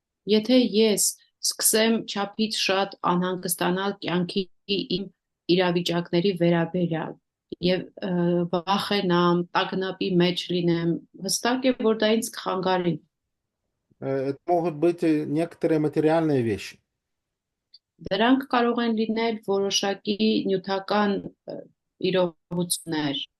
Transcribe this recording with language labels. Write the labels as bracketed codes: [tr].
[hy] Եթե ես սկսեմ չափից շատ անհանգստանալ կյանքի իմ իրավիճակների վերաբերյալ եւ վախենամ, տագնապի մեջ լինեմ, հստակ է, որ դա ինձ կխանգարի։ [ru] Это могут быть некоторые материальные вещи. [hy] Դրանք կարող են լինել որոշակի նյութական իրողություններ։